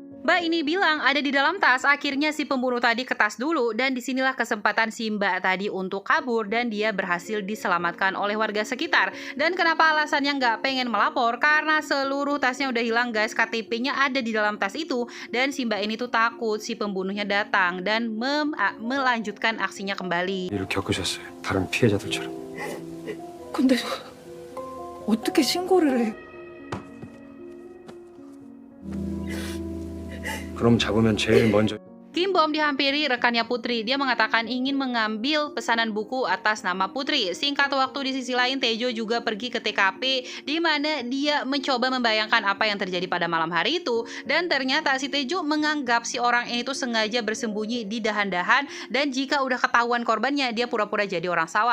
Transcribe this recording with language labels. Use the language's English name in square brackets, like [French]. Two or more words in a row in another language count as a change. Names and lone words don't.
[Indonesian] Mbak ini bilang ada di dalam tas. Akhirnya si pembunuh tadi ke tas dulu dan disinilah kesempatan si Mbak tadi untuk kabur dan dia berhasil diselamatkan oleh warga sekitar. Dan kenapa alasannya nggak pengen melapor? Karena seluruh tasnya udah hilang guys, KTP-nya ada di dalam tas itu dan si Mbak ini tuh takut si pembunuhnya datang dan melanjutkan aksinya kembali. [Korean] 일을 겪으셨어요. 다른 피해자들처럼. 근데 어떻게 신고를 해? 그럼 잡으면 제일 먼저 [Indonesian] Kim Bom dihampiri rekannya Putri. Dia mengatakan ingin mengambil pesanan buku atas nama Putri. Singkat waktu di sisi lain, Tejo juga pergi ke TKP di mana dia mencoba membayangkan apa yang terjadi pada malam hari itu. Dan ternyata si Tejo menganggap si orang ini tuh sengaja bersembunyi di dahan-dahan dan jika udah ketahuan korbannya, dia pura-pura jadi orang sawah.